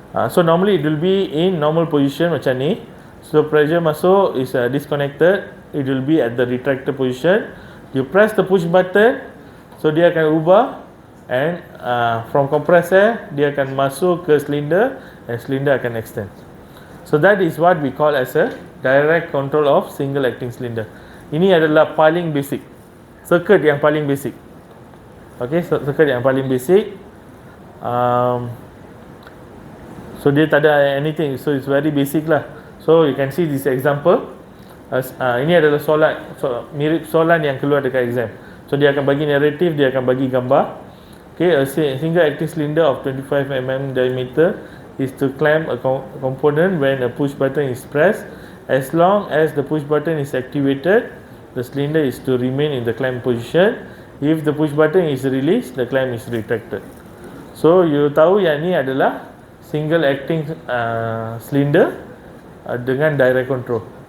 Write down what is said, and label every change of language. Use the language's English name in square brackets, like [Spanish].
[English] So normally it will be in normal position [Malay] macam ni. [English] So pressure masuk is disconnected, it will be at the retractor position. You press the push button, so [Malay] dia akan ubah, [English] and from compressor [Malay] dia akan masuk ke [English] cylinder, and cylinder akan extend. So that is what we call as a direct control of single acting cylinder. [Malay] Ini adalah paling basic, circuit yang paling basic. Okay, circuit yang paling basic. [English] So [Malay] dia tak ada [English] anything, so it's very basic lah. So you can see this example. [Malay] Ini adalah soalan, mirip soalan yang keluar dekat exam. [English] So [Malay] dia akan bagi narrative, dia akan bagi gambar. [English] Okay, a single acting cylinder of 25 mm diameter is to clamp a component when a push button is pressed. As long as the push button is activated, the cylinder is to remain in the clamp position. If the push button is released, the clamp is retracted. So you [Malay] tahu yang ni adalah [English] single acting cylinder dengan direct control.